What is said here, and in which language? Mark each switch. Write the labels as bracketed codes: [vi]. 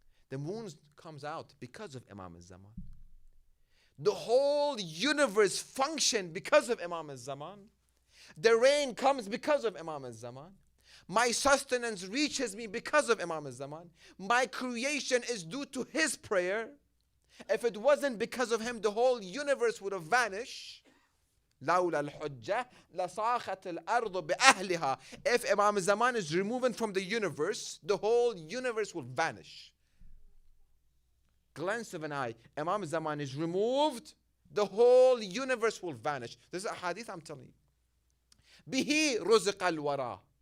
[en] The moon comes out because of Imam al-Zaman. The whole universe functions because of Imam al-Zaman. The rain comes because of Imam al-Zaman. My sustenance reaches me because of Imam al-Zaman. My creation is due to his prayer. If it wasn't because of him, the whole universe would have vanished. [ar] لولا الحجة لصاخت الأرض بأهلها. [en] If Imam al-Zaman is removed from the universe, the whole universe will vanish. Glance of an eye, Imam al-Zaman is removed, the whole universe will vanish. This is a hadith I'm telling you. [ar] Bihi ruziq al-wara.